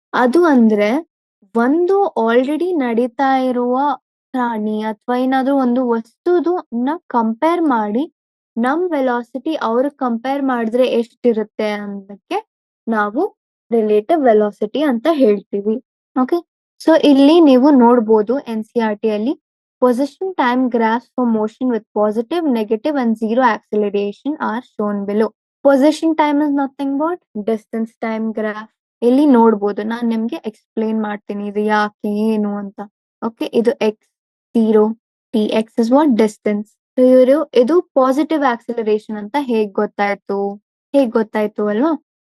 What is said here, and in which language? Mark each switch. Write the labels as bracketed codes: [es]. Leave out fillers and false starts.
[kn] ಅದು ಅಂದ್ರೆ ಒಂದು ಆಲ್ರೆಡಿ ನಡೀತಾ ಇರುವ ಪ್ರಾಣಿ ಅಥವಾ ಏನಾದ್ರೂ ಒಂದು ವಸ್ತುದು ಕಂಪೇರ್ ಮಾಡಿ ನಮ್ ವೆಲಾಸಿಟಿ ಅವ್ರ ಕಂಪೇರ್ ಮಾಡಿದ್ರೆ ಎಷ್ಟಿರುತ್ತೆ ಅನ್ನೋದಕ್ಕೆ ನಾವು ರಿಲೇಟಿವ್ ವೆಲಾಸಿಟಿ ಅಂತ ಹೇಳ್ತೀವಿ. [en] okay, so [kn] ಇಲ್ಲಿ ನೀವು ನೋಡ್ಬೋದು [en] NCERT ಅಲ್ಲಿ position time graphs for motion with positive, negative and zero acceleration are shown below. Position time is nothing but distance time graph. [kn] ಇಲ್ಲಿ ನೋಡ್ಬೋದು, ನಾನ್ ನಿಮ್ಗೆ ಎಕ್ಸ್ಪ್ಲೇನ್ ಮಾಡ್ತೀನಿ ಇದು ಯಾಕೆ ಏನು ಅಂತ. [en] Okay, ಇದು x 0, t x is what distance. [kn] ಇವರು ಇದು ಪಾಸಿಟಿವ್ ಆಕ್ಸಿಲರೇಷನ್ ಅಂತ ಹೇಗ್ ಗೊತ್ತಾಯ್ತು ಅಲ್ವಾ?